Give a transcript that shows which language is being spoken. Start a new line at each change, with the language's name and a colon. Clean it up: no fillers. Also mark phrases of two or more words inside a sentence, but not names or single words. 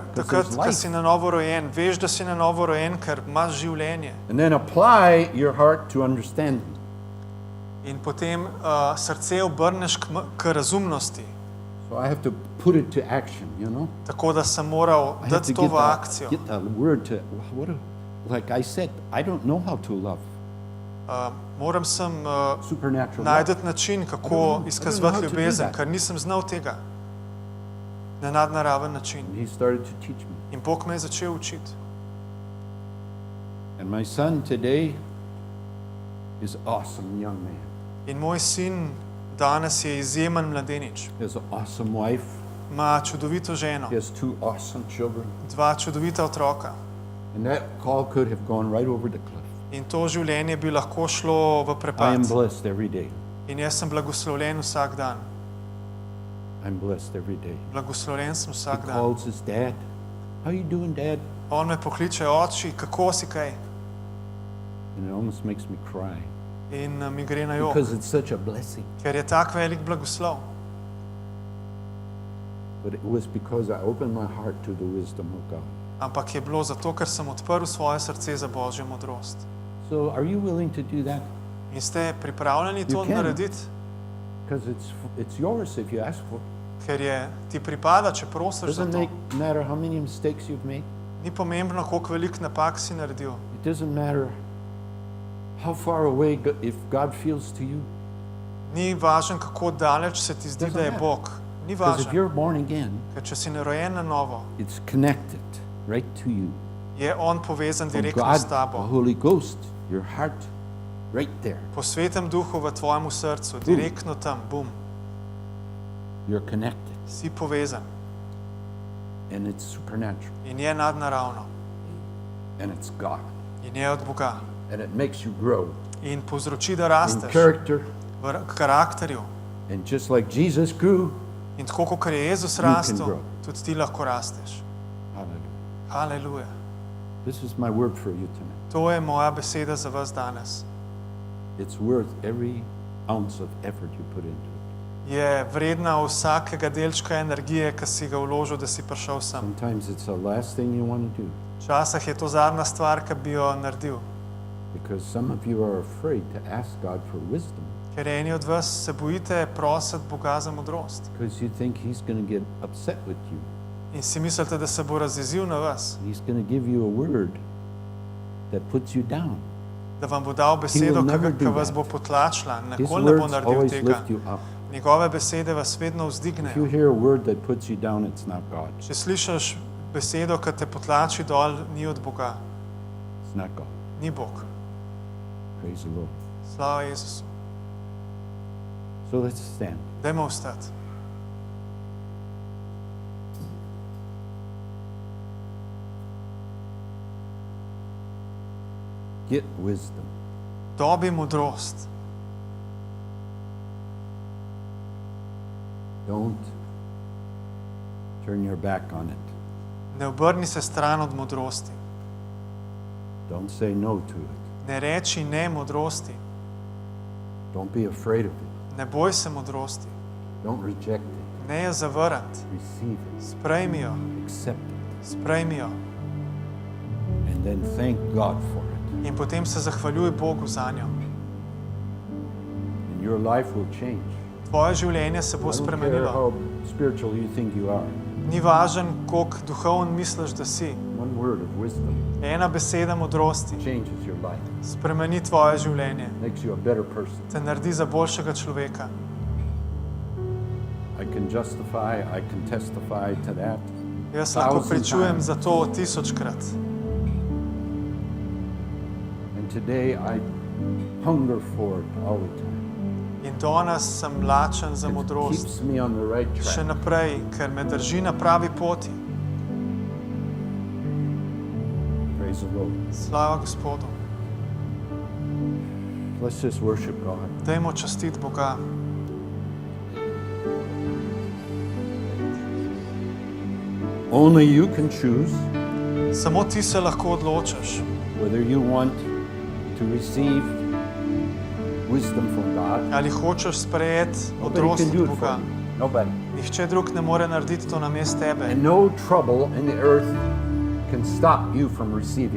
English: Because
Slovenian: takrat,
English: there's
Slovenian: ko
English: life.
Slovenian: si na novo rojen, veš, da si na novo rojen, ker imaš življenje.
English: And then apply your heart to understanding.
Slovenian: In potem srce obrneš k razumnosti.
English: So I have to put it to action, you know.
Slovenian: Tako da sem moral
English: I have
Slovenian: dati
English: to
Slovenian: to v akcijo.
English: get that word to, like I said, I don't know how to love.
Slovenian: Moram sem
English: Supernatural love.
Slovenian: najdeti način,
English: I don't
Slovenian: kako
English: know how
Slovenian: izkazovati
English: to do
Slovenian: ljubezen,
English: that.
Slovenian: ker nisem znal tega na nadnaraven način.
English: And he started to teach me.
Slovenian: In Bog me je začel učiti.
English: And my son today is an awesome young man.
Slovenian: In moj sin danes je izjemen mladenič.
English: He has an awesome wife.
Slovenian: Ima čudovito ženo,
English: He has 2 awesome children.
Slovenian: 2 čudovita otroka.
English: And that call could have gone right over the cliff.
Slovenian: In to življenje bi lahko šlo v
English: I am
Slovenian: prepad.
English: blessed every day.
Slovenian: In jaz sem blagoslovljen vsak dan.
English: I'm blessed every day.
Slovenian: Blagoslovljen sem
English: He
Slovenian: vsak dan.
English: calls his dad. How you doing, Dad?
Slovenian: On me pokliče, oči, kako si kaj?
English: And it almost makes me cry
Slovenian: In mi gre na jok,
English: because it's such a blessing.
Slovenian: ker je tak velik blagoslov.
English: But it was because I opened my heart to the wisdom of God.
Slovenian: Ampak je bilo zato, ker sem odprl svoje srce za Božjo modrost.
English: So are you willing to do that?
Slovenian: In ste pripravljeni to
English: You can.
Slovenian: narediti?
English: Because it's yours if you ask for it.
Slovenian: Ker je ti pripada, če prosiš za
English: Doesn't
Slovenian: to.
English: matter how many mistakes you've made.
Slovenian: Ni pomembno, koliko velik napak si naredil.
English: It doesn't matter how far away if God feels to you.
Slovenian: Ni važno, kako daleč se ti zdi,
English: Doesn't
Slovenian: da je
English: matter.
Slovenian: Bog. Ni
English: Because if
Slovenian: važno,
English: you're born again,
Slovenian: ker če si narojen na novo,
English: it's connected right to you.
Slovenian: je On povezan
English: From
Slovenian: direktno
English: God,
Slovenian: s
English: the
Slovenian: tabo.
English: Holy Ghost, your heart, right there.
Slovenian: Po svetem duhu v tvojem srcu, direktno tam, bum,
English: You're connected.
Slovenian: si povezan.
English: And it's supernatural.
Slovenian: In je nadnaravno.
English: And it's God.
Slovenian: In je od Boga.
English: And it makes you grow
Slovenian: In povzroči, da
English: in
Slovenian: rasteš
English: character.
Slovenian: v karakterju.
English: And just like Jesus grew,
Slovenian: In tako, kot je Jezus
English: can
Slovenian: rastel,
English: grow.
Slovenian: tudi ti lahko rasteš.
English: hallelujah.
Slovenian: Haleluja.
English: This is my word for you tonight.
Slovenian: To je moja beseda za vas danes.
English: It's worth every ounce of effort you put into it.
Slovenian: Je vredna vsakega delčka energije, ki si ga vložil, da si prišel sem.
English: Sometimes it's the last thing you want to do
Slovenian: Včasih je to zadnja stvar, ki bi jo naredil.
English: because some of you are afraid to ask God for wisdom
Slovenian: Ker eni od vas se bojite prositi Boga za modrost.
English: because you think He's going to get upset with you.
Slovenian: In si mislite, da se bo razjezil na vas,
English: He's going to give you a word that puts you down.
Slovenian: da vam bo dal besedo,
English: never do
Slovenian: ki vas
English: that.
Slovenian: bo potlačila.
English: His
Slovenian: Nikoli ne bo
English: words
Slovenian: naredil
English: always
Slovenian: tega.
English: lift you up.
Slovenian: Njegove besede vas vedno
English: If you
Slovenian: vzdignejo.
English: hear a word that puts you down, it's not God.
Slovenian: Če slišiš besedo, ki te potlači dol, ni od Boga.
English: It's not God.
Slovenian: Ni Bog.
English: Praise the Lord.
Slovenian: Slava Jezusu.
English: So let's stand.
Slovenian: Dajmo vstati.
English: Get wisdom.
Slovenian: Dobi modrost.
English: Don't turn your back on it.
Slovenian: Ne obrni se stran od modrosti.
English: Don't say no to it.
Slovenian: Ne reči ne modrosti.
English: Don't be afraid of it.
Slovenian: Ne boj se modrosti.
English: Don't reject it.
Slovenian: Ne je zavrniti.
English: Receive it.
Slovenian: Sprejmi jo.
English: Accept it.
Slovenian: Sprejmi jo.
English: And then thank God for it.
Slovenian: In potem se zahvaljuj Bogu za njo.
English: And your life will change.
Slovenian: Tvoje življenje se bo
English: I don't care
Slovenian: spremenilo.
English: how spiritual you think you are.
Slovenian: Ni važen, koliko duhoven misliš, da si.
English: One word of wisdom
Slovenian: Ena beseda modrosti
English: changes your life.
Slovenian: spremeni tvoje življenje.
English: Makes you a better person.
Slovenian: Te naredi za boljšega človeka.
English: can justify, I can testify to that.
Slovenian: Jaz lahko
English: 1000
Slovenian: pričujem
English: times.
Slovenian: za to 1000-krat.
English: And today I hunger for it all the time.
Slovenian: In danes sem lačen za
English: It
Slovenian: modrost.
English: keeps me on the right
Slovenian: Še
English: track.
Slovenian: naprej, ker me drži na pravi poti.
English: Praise the Lord.
Slovenian: Slava Gospodu.
English: Let's just worship God.
Slovenian: Dajmo častiti Boga.
English: Only you can choose
Slovenian: Samo ti se lahko odločiš,
English: whether you want to receive wisdom from God.
Slovenian: ali hočeš sprejeti
English: Nobody
Slovenian: modrost
English: can do
Slovenian: od
English: it for
Slovenian: Boga.
English: you. Nobody.
Slovenian: Nihče drug ne more narediti to namesto tebe.
English: And no trouble in the earth can stop you from receiving.